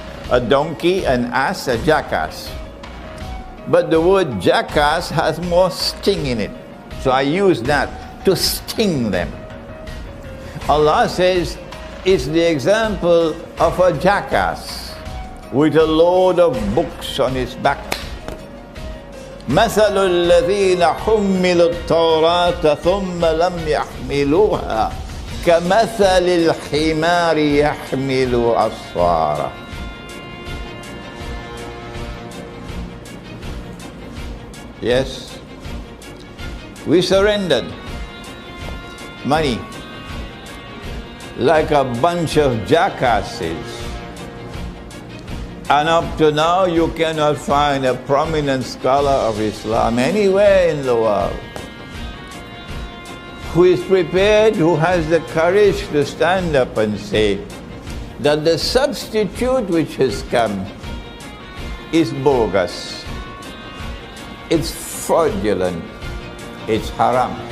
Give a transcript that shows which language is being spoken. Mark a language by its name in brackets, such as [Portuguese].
[English] A donkey, an ass, a jackass. But the word jackass has more sting in it. So I use that to sting them. Allah says it's the example of a jackass with a load of books on his back. [Arabic] مثل الذين حملوا التوراة ثم لم يحملوها كمثل الحمار يحمل أسفارا. [English] Yes, we surrendered money like a bunch of jackasses. And up to now, you cannot find a prominent scholar of Islam anywhere in the world who is prepared, who has the courage to stand up and say that the substitute which has come is bogus, it's fraudulent, it's haram.